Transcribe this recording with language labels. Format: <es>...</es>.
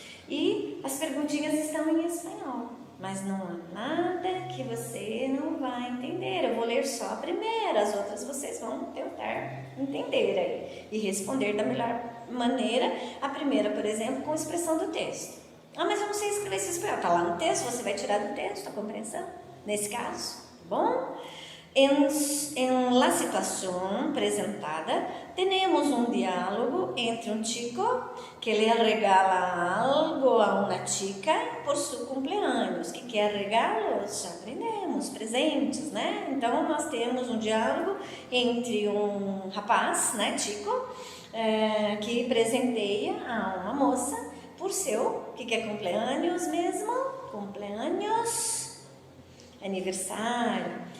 <pt>E as perguntinhas estão em espanhol, mas não há nada que você não vai entender. Eu vou ler só a primeira, as outras vocês vão tentar entender aí e responder da melhor maneira. A primeira, por exemplo, com a expressão do texto. Ah, mas eu não sei escrever esse espanhol. Está lá no texto, você vai tirar do texto a compreensão, nesse caso, tá bom?</pt> <es>En la situación presentada, tenemos un diálogo entre un chico que le regala algo a una chica por su cumpleaños.</es> <pt>Que é regalos? Já aprendemos, presentes, né? Então, nós temos um diálogo entre um rapaz, né, chico, que presenteia a uma moça por seu, que é cumpleaños mesmo? Cumpleaños, aniversário.</pt>